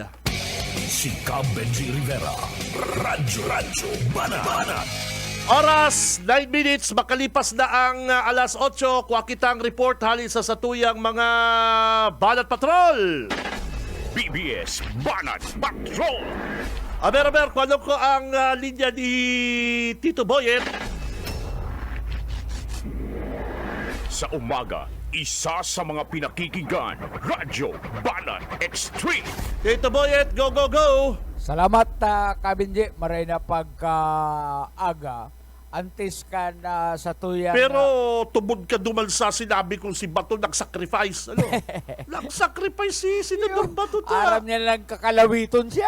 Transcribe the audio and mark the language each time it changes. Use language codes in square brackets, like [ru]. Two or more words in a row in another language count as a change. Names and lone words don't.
[bik] Si Cab Benji Rivera. Radyo Banat. Oras, 9 minutes, [tl] makalipas na ang alas 8, [bik] kuha kitang report hali sa satuyang mga Banat Patrol. BBS Banat Patrol. Aber, kung ano ko ang linya ni Tito Boyet. [tl] Sa umaga, isa sa mga pinakikinggan, Radyo Banat Extreme. Tito Boyet, [en] go! [bik] Salamat, Kabinji. Maray na pagkaaga. Antes ka na sa tuyang... Pero tubod ka duman sa sinabi kong si Bato nag-sacrifice. [tl] Nag-sacrifice si Senador Bato. [bik] aram niya lang kakalawiton siya.